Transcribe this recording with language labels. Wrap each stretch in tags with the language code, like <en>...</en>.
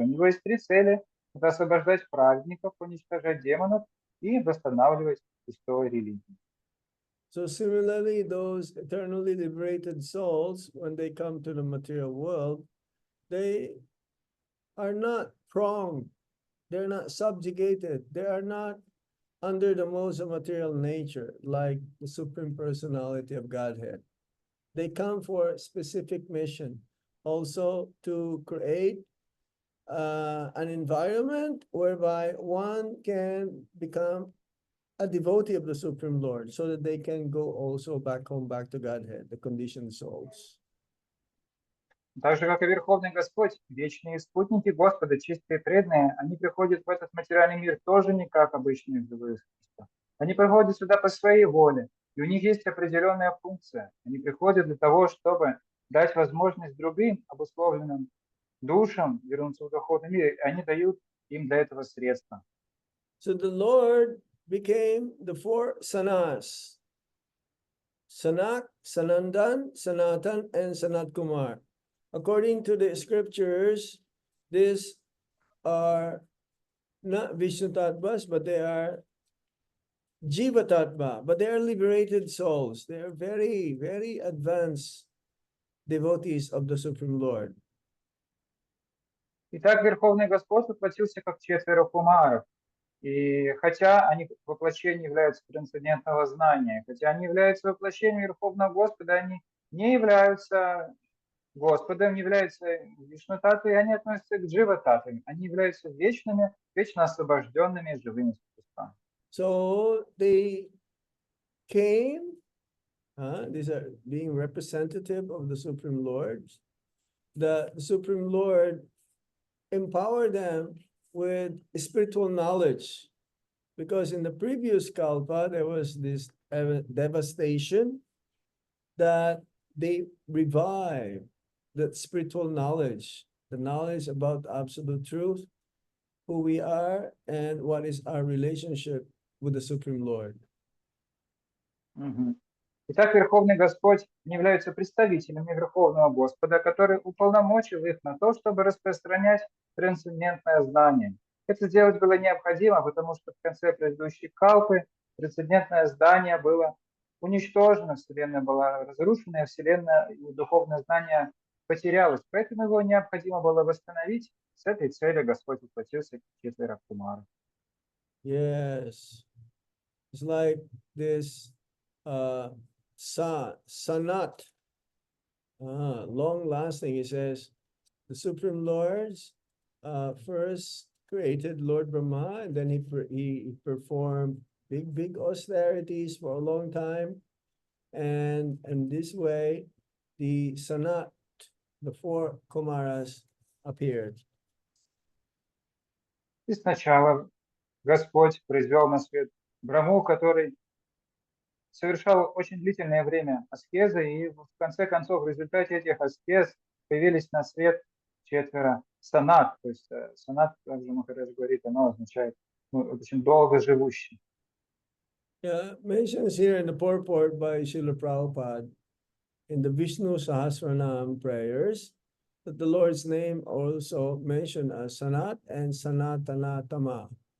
<ru>У Него есть три цели: это освобождать праведников, уничтожать демонов и восстанавливать историю религии.</ru> <en>So similarly, those eternally liberated souls, when they come to the material world, they are not pronged, they're not subjugated, they are not under the modes of material nature, like the Supreme Personality of Godhead. They come for a specific mission, also to create an environment whereby one can become a devotee of the Supreme Lord, so that they can go also back home, back to Godhead, the conditioned souls.</en> <ru>Так же, как и Верховный Господь, вечные спутники Господа, чистые преданные, они приходят в этот материальный мир тоже не как обычные живые существа. Они приходят сюда по своей воле, и у них есть определенная функция. Они приходят для того, чтобы дать возможность другим обусловленным душам вернуться в духовный мир, и они дают им для этого средства.</ru> <en>So the Lord became the four sanas: Sanak, Sanandan, Sanatan, and Sanat Kumar. According to the scriptures, these are not Vishnu Tattvas, but they are Jiva Tattva, but they are liberated souls. They are very, very advanced devotees of the Supreme Lord.</en> <ru>Итак, Верховный Господь воплотился как четверо кумаров. И хотя они воплощением являются трансцендентного знания, хотя они являются воплощением Верховного Господа, они не являются Господом, не являются Вишну-татвой, они относятся к Джива-татве. Они являются вечными, вечно освобожденными живыми существами.</ru> <en>So they came, these are being representative of the Supreme Lord. The Supreme Lord empowered them with spiritual knowledge, because in the previous kalpa there was this devastation, that they revived that spiritual knowledge, the knowledge about the absolute truth, who we are, and what is our relationship with the Supreme Lord.</en> <ru>Итак, Верховный Господь не является представителями Верховного Господа, который уполномочил их на то, чтобы распространять трансцендентное знание. Это сделать было необходимо, потому что в конце предыдущей калпы трансцендентное знание было уничтожено, Вселенная была разрушена, Вселенная и духовное знание потерялось. Поэтому его необходимо было восстановить. С этой целью Господь воплотился в четверо Кумара.</ru> <en>Yes. It's like this sanat, long lasting. He says the Supreme Lords first created Lord Brahma, and then he performed big austerities for a long time, and this way the sanat, the four Kumaras, appeared.</en> <ru>И сначала Господь произвел на свет Брахму, который совершал очень длительное время аскезы, и в конце концов в результате этих аскез появились на свет четверо санат. То есть санат, также Махарадж говорит, оно означает очень долго живущий.</ru> <en>Yeah, mentions here in the purport by Srila Prabhupada in the Vishnu Sahasranam prayers that the Lord's name also mentioned as Sanat and Sanatanatama.</en>